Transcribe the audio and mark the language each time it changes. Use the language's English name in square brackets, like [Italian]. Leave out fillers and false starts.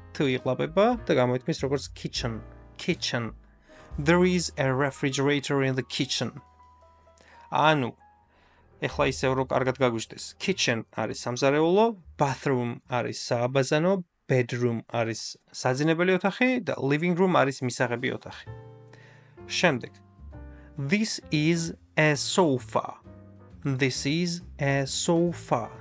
[Georgian] თუ იყვება და გამოითქმის როგორც kitchen. [English] There is a refrigerator in the kitchen. [Georgian] ანუ ეხლა ისევ რო კარგად გაგვიჟდეს. Kitchen არის სამზარეულო, bathroom არის სააბაზანო, bedroom არის საძინებელი ოთახი და living room არის მისაღები ოთახი. შემდეგ. [English] This is a sofa. This is a sofa.